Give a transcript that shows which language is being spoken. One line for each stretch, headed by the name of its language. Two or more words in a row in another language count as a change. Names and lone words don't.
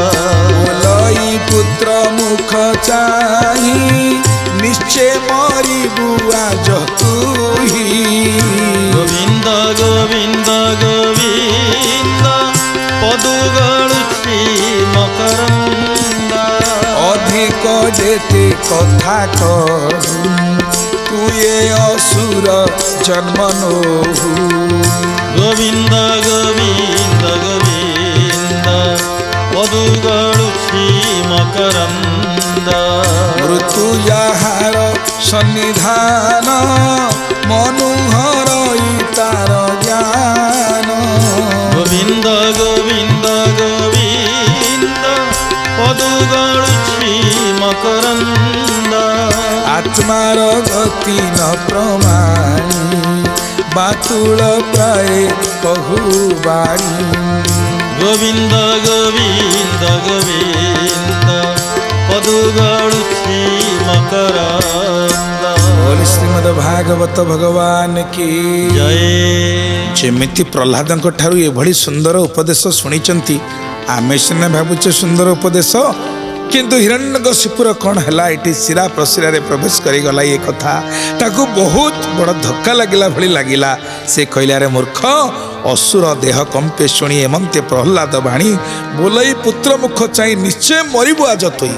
Odia: ଲଇ ପୁତ୍ର ମୁଖ ଚାହିଁ ନିଶ୍ଚେ ମରିବୁ ଆଜ ତୁହି। ଗୋବିନ୍ଦ ଗୋବିନ୍ଦ ଗୋବିନ୍ଦ ପଦୁ ଗଡ଼ୁଛି ମକରନ୍ଦ। ଅଧିକ କେତେ କଥା କହୁ ତୁ ଯେ ଅସୁର ଜନ୍ମ ନୋହୁ ଗୋବିନ୍ଦ ଗୋବିନ୍ଦ ଗୋବିନ୍ଦ ପଦୁଗଳୁ ମକରନ୍ଦ ମୃତ୍ୟୁ ଯାହାର ସନ୍ନିଧାନ ମନୁହର ତାର ଜ୍ଞାନ ଗୋବିନ୍ଦ ଗୋବିନ୍ଦ ଗୋବିନ୍ଦ ପଦୁଗଳୁ ମକରନ୍ଦ ଆତ୍ମାର ଗତି ନ ପ୍ରମାଣୀ ବାତୁଳ ପ୍ରାୟ କହୁବାଣୀ ଗୋବିନ୍ଦ ଗୋବିନ୍ଦ ଗୋବିନ୍ଦ ପଦୁଗଳୁ ମକରନ୍ଦ
Hindi: बोले श्रीमद भागवत भगवान की जय
Odia: जेमिति प्रह्लादଙ୍କ ଠାରୁ ଏଭଳି ସୁନ୍ଦର ଉପଦେଶ ଶୁଣିଛନ୍ତି ଆମେ ସିନା ଭାବୁଛେ ସୁନ୍ଦର ଉପଦେଶ କିନ୍ତୁ ହିରଣ୍ୟକଶିପୁର କ'ଣ ହେଲା ଏଠି ଶିରା ପ୍ରଶିରାରେ ପ୍ରବେଶ କରିଗଲା ଏ କଥା ତାକୁ ବହୁତ ବଡ଼ ଧକ୍କା ଲାଗିଲା ଭଳି ଲାଗିଲା ସେ କହିଲା ରେ ମୂର୍ଖ ଅସୁର ଦେହ କମ୍ପେ ଶୁଣି ଏମନ୍ତେ ପ୍ରହ୍ଲାଦ ବାଣୀ ବୋଲାଇ ପୁତ୍ର ମୁଖ ଚାହିଁ ନିଶ୍ଚୟ ମରିବୁ ଆଜ ତୁଇ